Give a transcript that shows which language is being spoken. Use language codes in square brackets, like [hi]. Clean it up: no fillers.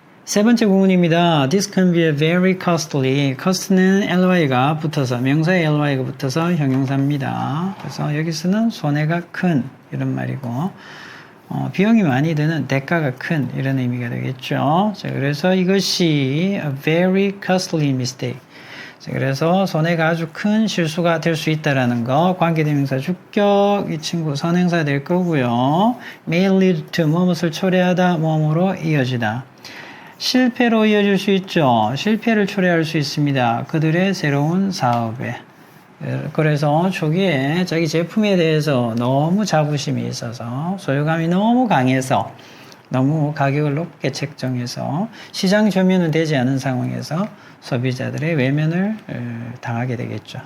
[ko] 세 번째 구문입니다. [en] This can be very costly. [ko] cost는 ly가 붙어서 명사에 ly가 붙어서 형용사입니다. 그래서 여기서는 손해가 큰 이런 말이고 비용이 많이 드는 대가가 큰 이런 의미가 되겠죠. 자, 그래서 이것이 [en] a very costly mistake. [ko] 자, 그래서 손해가 아주 큰 실수가 될 수 있다라는 거. 관계대명사 주격 이 친구 선행사 될 거고요. [en] may lead to [ko] 무엇을 초래하다 뭐뭐로 이어지다. 실패로 이어질 수 있죠. 실패를 초래할 수 있습니다. 그들의 새로운 사업에. 그래서 초기에 자기 제품에 대해서 너무 자부심이 있어서 소유감이 너무 강해서 너무 가격을 높게 책정해서 시장 점유는 되지 않은 상황에서 소비자들의 외면을 당하게 되겠죠.